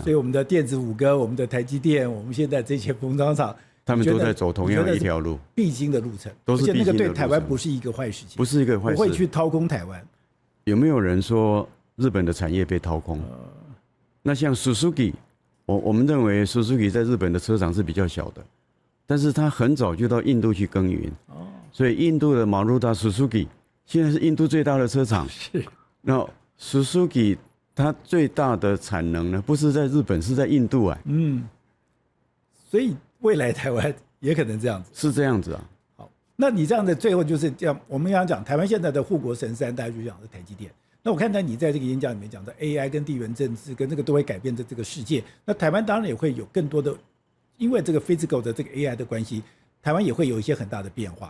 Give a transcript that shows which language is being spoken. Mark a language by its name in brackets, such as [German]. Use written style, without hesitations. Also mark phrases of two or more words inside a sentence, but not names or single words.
[Chinese] 所以我們的電子五哥、我們的台積電、我們現在這些封裝廠，他們都在走同樣的一條路，必經的路程。都是必經的路程。而且那個对台灣不是一個壞事情，不是一個壞事。不會去掏空台灣。有沒有人說日本的產業被掏空？那像 Suzuki， 我們認為 Suzuki 在日本的車廠是比較小的，但是他很早就到印度去耕耘。所以印度的馬魯達 Suzuki 現在是印度最大的車廠。是。那 Suzuki 它最大的產能呢，不是在日本，是在印度啊。所以未來台灣也可能這樣子。是這樣子啊。好，那你這樣的最後就是這樣，我們剛剛講台灣現在的護國神山，大家就講是台積電。那我看到你在這個演講裡面講到 AI 跟地緣政治跟這個都會改變這個世界。那台灣當然也會有更多的，因為這個 physical 的這個 AI 的關係，台灣也會有一些很大的變化。